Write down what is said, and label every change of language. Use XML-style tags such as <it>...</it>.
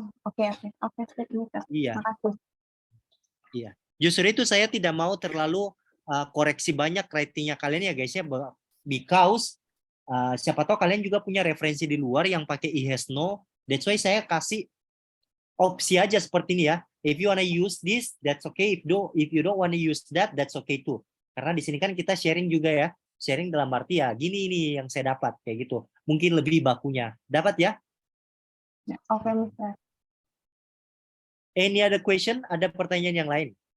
<id>oke, sip, Mister. Iya, Makasih. iya. Justru itu saya tidak mau terlalu koreksi banyak ratingnya kalian ya guys ya, because siapa tahu kalian juga punya referensi di luar yang pakai</id> <en>he has no. That's why</en> <id>saya kasih opsi aja seperti ini ya.</id> <en>If you wanna use this, that's okay. If you don't wanna use that, that's okay too.</en> <id>Karena di sini kan kita sharing juga ya. Sharing dalam arti ya, gini ini yang saya dapat kayak gitu. Mungkin lebih bakunya. Dapat ya? Ya, oke, Mister.</id> <en>Any other question?</en> <id>Ada pertanyaan yang lain?</id>